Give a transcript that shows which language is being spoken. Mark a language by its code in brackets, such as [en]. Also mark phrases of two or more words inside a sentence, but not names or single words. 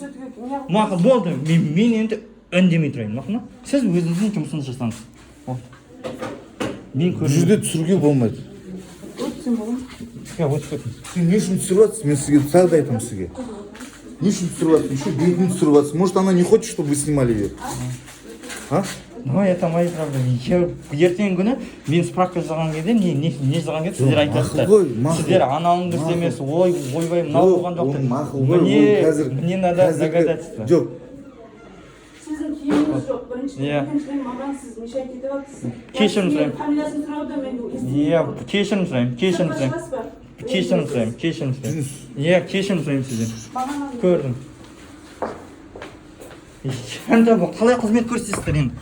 [kk] Мақұл болды. Мен енді үндемей тұрайын. Мақұл ма? Сіз өзіңіздің жұмысыңызды жасаңыз. Бұл жерде түсіруге болмайды. Сен не үшін түсіріп жатсыз? Мен сізге тағы да айтамын сізге. Не үшін түсіріп жатсыз? Еще бетін түсіріп жатсыз. [ru] Может, она не хочет, чтобы вы снимали ее? А? Ну, это мои проблемы. [kk] Ертең күні мен справка жазған кезде, не жазған кезде сіздер айтасыздар. Сіздер аналың дұрыс емес, ойбай, мынау болған жоқ. [ru] Мне надо догадаться. [kk] Жоқ. Сіздің киіміңіз жоқ. Біріншіден маған сіз мешайт етіп жатсыз. Кешірім сұраймын. Фамилиясын сұрауда мен кешірім сұраймын. Кешірім сұраймын сізден. Көрдім. Енді қалай қызмет көрсетесіздер енді?